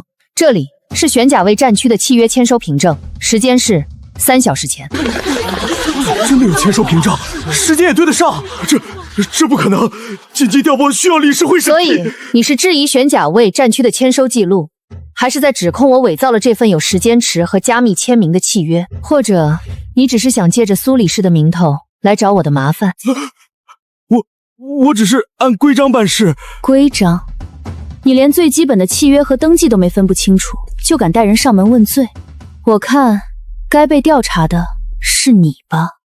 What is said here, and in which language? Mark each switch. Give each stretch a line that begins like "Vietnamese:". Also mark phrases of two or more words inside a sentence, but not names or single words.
Chinese: 這裡是玄甲衛戰區的契約簽收憑證，時間是3小時前。真的有簽收憑證，時間也對得上，這不可能！緊急調撥需要理事會審批。所以你是質疑玄甲衛戰區的簽收記錄，還是在指控我偽造了這份有時間池和加密簽名的契約？或者你只是想借着蘇理事的名頭來找我的麻煩？我只是按規章辦事。規章？你連最基本的契約和登记都没分不清楚，就敢带人上門問罪？我看该被調查的是你吧。